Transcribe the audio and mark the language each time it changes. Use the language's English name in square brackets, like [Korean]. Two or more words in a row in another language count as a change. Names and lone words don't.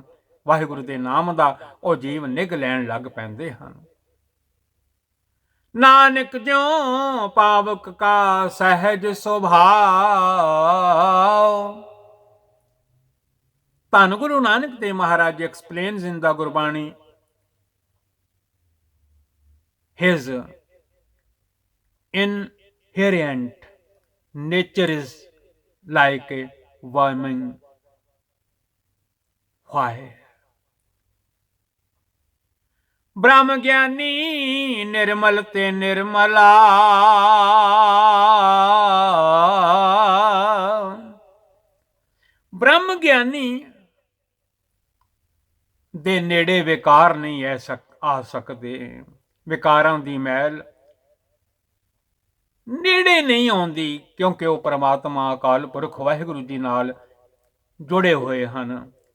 [Punjabi] ਵਾਹਿਗੁਰੂ ਦੇ ਨਾਮ ਦਾ ਉਹ ਜੀਵ ਨਿੱਘ ਲੈਣ ਲੱਗ ਪੈਂਦੇ ਹਨ। ਨਾਨਕ ਜਿਉ ਪਾਵਕ ਕਾ ਸਹਿਜ ਸੁਭਾਉ। ਧੰਨ ਗੁਰੂ ਨਾਨਕ ਦੇਵ ਮਹਾਰਾਜ [English] explains in the Gurbani his inherent nature is like a warming fire। [Hindi] ब्रह्म ज्ञानी निर्मल ते निर्मला। [Punjabi] ਬ੍ਰਹਮ ਗਿਆਨੀ ਦੇ ਨੇੜੇ ਵਿਕਾਰ ਨਹੀਂ ਆ ਸਕਦੇ। ਵਿਕਾਰਾਂ ਦੀ ਮੈਲ ਨੇੜੇ ਨਹੀਂ ਆਉਂਦੀ, ਕਿਉਂਕਿ ਉਹ ਪਰਮਾਤਮਾ ਅਕਾਲ ਪੁਰਖ ਵਾਹਿਗੁਰੂ ਜੀ ਨਾਲ ਜੁੜੇ ਹੋਏ ਹਨ।